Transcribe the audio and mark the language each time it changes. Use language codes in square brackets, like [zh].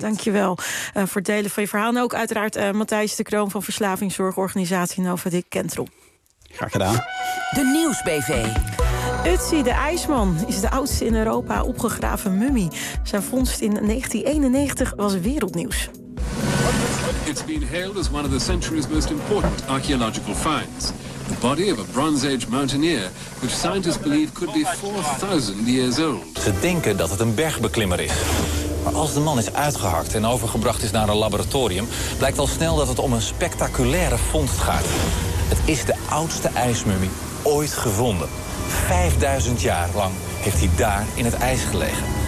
[nl] Dankjewel voor het delen van je verhaal. En ook uiteraard Matthijs de Kroon van verslavingszorgorganisatie Novadic Kentrom. Graag gedaan. De Nieuws BV. Utzi de IJsman is de oudste in Europa opgegraven mummie. Zijn vondst in 1991 was wereldnieuws. [en] It's been hailed as one of the century's most important archaeological finds. The body of a Bronze Age mountaineer, which scientists believe could be 4000 years old. [nl] Ze denken dat het een bergbeklimmer is. Maar als de man is uitgehakt en overgebracht is naar een laboratorium, blijkt al snel dat het om een spectaculaire vondst gaat. Het is de oudste ijsmummie ooit gevonden. 5000 jaar lang heeft hij daar in het ijs gelegen.